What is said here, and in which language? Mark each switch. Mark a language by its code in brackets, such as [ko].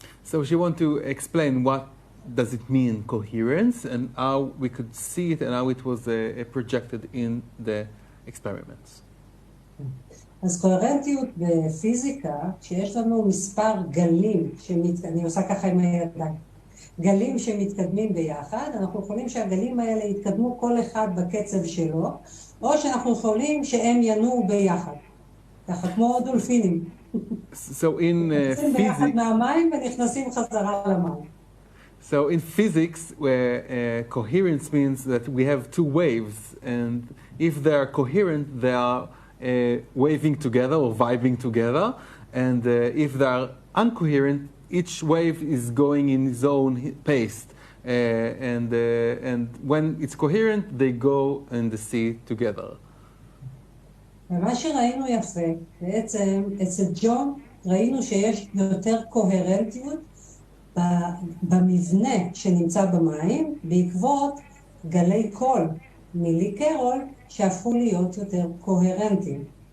[en] So she wants to explain what does it mean coherence and how we could see it and how it was projected in the experiments. [he] אז קוהרנטיות בפיזיקה, כשיש לנו מספר גלים, אני עושה ככה עם הידיים, גלים שמתקדמים ביחד, אנחנו יכולים שהגלים האלה יתקדמו כל אחד בקצב שלו, או שאנחנו יכולים שהם ינועו ביחד, ככה כמו דולפינים. [en] So in [he] יוצאים ביחד מהמים ונכנסים חזרה למים. [en] So in physics, where coherence means that we have two waves, and if they are coherent, they are waving together or vibing together, and if they are incoherent, each wave is going in its own pace, and when it's coherent, they go in the sea together. [he] ומה שראינו יפה, בעצם אצל ג'ון ראינו שיש יותר קוהרנטיות במבנה שנמצא במים, בעקבות גלי קול מילי קרול שהפכו להיות יותר קוהרנטיים.